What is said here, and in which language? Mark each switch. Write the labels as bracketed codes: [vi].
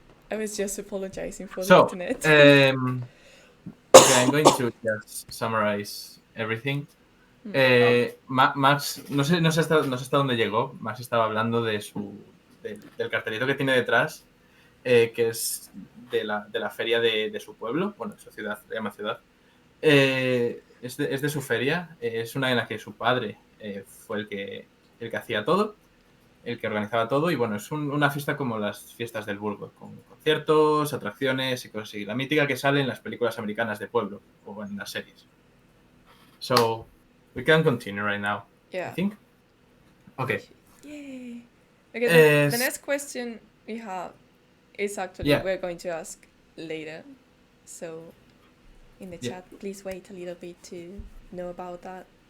[en] I was just apologizing for the So, internet. okay, I'm going to just summarize everything. [es] Max, no sé hasta dónde llegó. Max estaba hablando de del cartelito que tiene detrás, que es de la feria de su pueblo, bueno, de su ciudad, se llama ciudad. Es de su feria, es una en la que su padre fue el que hacía todo, el que organizaba todo, y bueno, es una fiesta como las fiestas del Burgo, con conciertos, atracciones y cosas así. La mítica que sale en las películas americanas de pueblo o en las series. [en] So, we can continue right now, I think. Okay. Yay. Okay, the next question we have is actually we're going to ask later. So, in the chat, please wait a little bit to know about that.